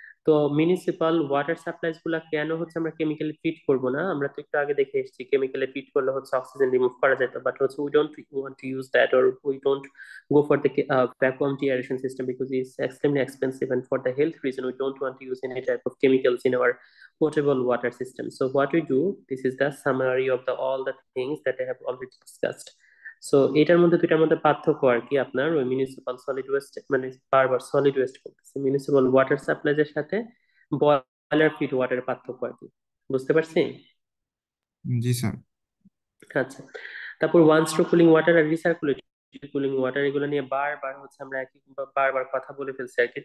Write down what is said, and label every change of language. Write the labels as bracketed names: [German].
[Bangla] তো municipal water supplies গুলা কেন হচ্ছে আমরা কেমিক্যালি ট্রিট করব না, আমরা তো একটু আগে দেখে এসেছি কেমিক্যালি ট্রিট করলে হচ্ছে অক্সিজেন রিমুভ করা যেত, [English] But হচ্ছে we don't want to use that or we don't go for the vacuum deaeration system because it's extremely expensive, and for the health reason we don't want to use any type of chemicals in our potable water system. So what we do, this is the summary of the all the things that I have already discussed. [Bangla] So এটার মধ্যে দুইটার মধ্যে পার্থক্য আর কি আপনার ওই municipal solid waste মানে বারবার সলিড ওয়েস্ট বলতেছে, মিউনিসিপাল ওয়াটার সাপ্লাইজ এর সাথে বয়লার ফিড ওয়াটারের পার্থক্য আর কি, বুঝতে পারছি? জি স্যার। আচ্ছা, তারপর ওয়ান স্ট্রোক কুলিং ওয়াটার আর রিসার্কুলেটেড কুলিং ওয়াটার এগুলো নিয়ে বারবার হচ্ছে আমরা একই বারবার কথা বলে ফেলছি আর কি।